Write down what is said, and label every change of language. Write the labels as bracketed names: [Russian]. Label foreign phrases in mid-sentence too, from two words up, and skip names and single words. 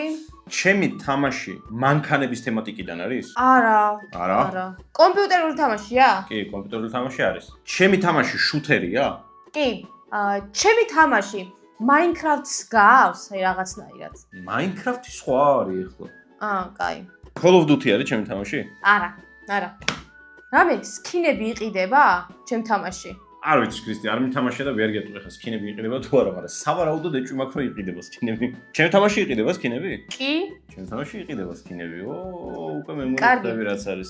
[Georgian] ჩემი თამაში მანქანების თემატიკიდან არის? არა. არა? არა. კომპიუტერული თამაშია? კი, კომპიუტერული თამაში არის. ჩემი თამაში შუთერია? კი. ჩემი თამაში Minecraft-ს გავს, აი რაღაცნაირად. Minecraft-ი სხვა არის ახლა. კაი. Call of Duty არის ჩემი თამაში? არა. რამე სკინები იყიდება ჩემ თამაში? არ ვიცი ქრისტი, არ მითამაშია და ვერ გეტყვი ხა სკინები იყიდება თუ არა, მაგრამ სავარაუდოდ ეჭვი მაქვს რომ იყიდება სკინები. ჩემი თამაში იყიდება სკინები? კი. ჩემი თამაში იყიდება სკინები. უკვე მე მომწევი რაც არის.